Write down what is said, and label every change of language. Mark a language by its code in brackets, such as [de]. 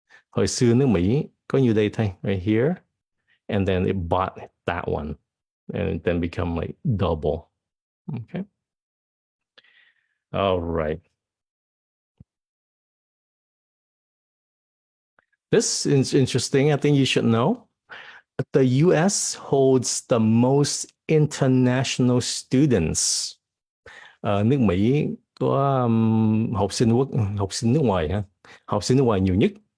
[vi] Hồi xưa nước Mỹ có nhiêu đây thôi, [en] right here. And then it bought that one. And it then become like double. Okay. All right. This is interesting. I think you should know. The US holds the most international students. [vi] Nước Mỹ có học sinh nước ngoài hả? Học sinh nước ngoài nhiều nhất.